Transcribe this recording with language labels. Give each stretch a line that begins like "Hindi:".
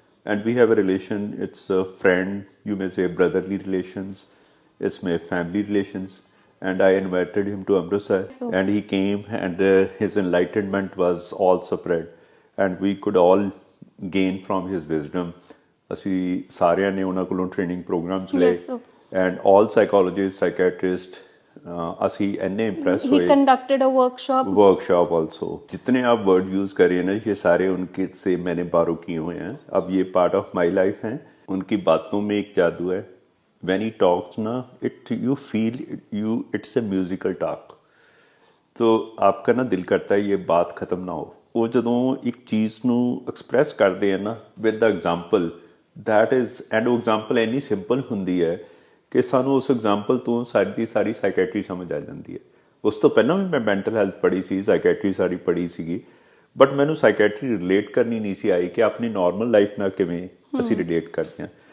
English: And we have a relation. It's a friend, you may say brotherly relations. It's my family relations. And I invited him to Amritsar. And he came and his enlightenment was all spread. And we could all gain from his wisdom.
Punjabi: ਅਸੀਂ ਸਾਰਿਆਂ ਨੇ ਉਹਨਾਂ ਕੋਲੋਂ training programs ਲਏ and all psychologist ਸਾਈਕੈਟਰਿਸਟ ਅਸੀਂ ਇੰਨੇ
Hindi: impress हुए.
English: He conducted a workshop also.
Hindi: जितने आप वर्ड यूज़ कर रहे हैं ना ये सारे उनके से मैंने बारो किए हुए हैं. अब ये पार्ट ऑफ माई लाइफ हैं. उनकी बातों में एक जादू है.
English: When he talks ना you feel it's a musical talk.
Hindi: तो आपका ना दिल करता है ये बात ख़त्म ना हो.
Punjabi: वो ਜਦੋਂ ਇੱਕ ਚੀਜ਼ ਨੂੰ ਐਕਸਪ੍ਰੈਸ ਕਰਦੇ ਆ ਨਾ with ਦਾ example
English: that is and
Punjabi: ਉਹ ਐਗਜ਼ਾਮਪਲ ਇੰਨੀ ਸਿੰਪਲ ਹੁੰਦੀ ਹੈ ਕਿ ਸਾਨੂੰ ਉਸ ਐਗਜ਼ਾਮਪਲ ਤੋਂ ਸਾਰੀ ਦੀ ਸਾਰੀ ਸਾਈਕੈਟਰੀ ਸਮਝ ਆ ਜਾਂਦੀ ਹੈ. ਉਸ ਤੋਂ ਪਹਿਲਾਂ ਵੀ ਮੈਂ ਮੈਂਟਲ ਹੈਲਥ ਪੜ੍ਹੀ ਸੀ, ਸਾਈਕੈਟਰੀ ਸਾਰੀ ਪੜ੍ਹੀ ਸੀਗੀ, ਬਟ ਮੈਨੂੰ ਸਾਈਕੈਟਰੀ ਰਿਲੇਟ ਕਰਨੀ ਨਹੀਂ ਸੀ ਆਈ ਕਿ ਆਪਣੀ ਨੋਰਮਲ ਲਾਈਫ ਨਾਲ ਕਿਵੇਂ ਅਸੀਂ ਰਿਲੇਟ ਕਰਦੇ ਹਾਂ.